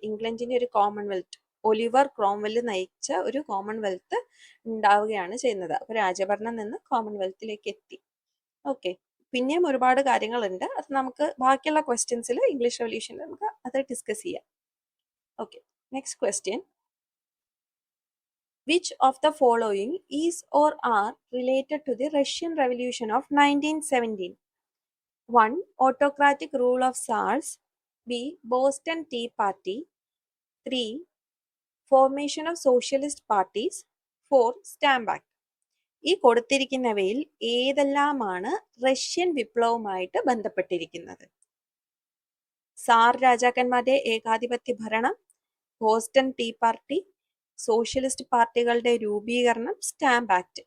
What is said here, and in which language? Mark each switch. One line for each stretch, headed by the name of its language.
Malayalam: ഇംഗ്ലണ്ടിന്റെ ഒരു Commonwealth, Oliver Cromwell നയിച്ച ഒരു കോമൺവെൽത്ത് ഉണ്ടാവുകയാണ് ചെയ്യുന്നത്. അപ്പൊ രാജഭരണം നിന്ന് കോമൺവെൽത്തിലേക്ക് എത്തി. ഓക്കെ, പിന്നെയും ഒരുപാട് കാര്യങ്ങളുണ്ട്. അത് നമുക്ക് ബാക്കിയുള്ള ക്വസ്റ്റ്യൻസിൽ ഇംഗ്ലീഷ് റെവല്യൂഷനിൽ നമുക്ക് അത് ഡിസ്കസ് ചെയ്യാം. Okay, next question.
English: Which of the following is or are related to the Russian Revolution of 1917? 1. Autocratic rule of Tsars. B. Boston Tea Party. 3. Formation of socialist parties. 4. Stamp Act.
Malayalam: ഈ കൊടുത്തിരിക്കുന്നവയിൽ ഏതെല്ലാമാണ് Russian വിപ്ലവവുമായിട്ട് ബന്ധപ്പെട്ടിരിക്കുന്നത്? Sir രാജാക്കന്മാരുടെ ഏകാധിപത്യ ഭരണം, Boston tea party, socialist പാർട്ടികളുടെ രൂപീകരണം, stamp act.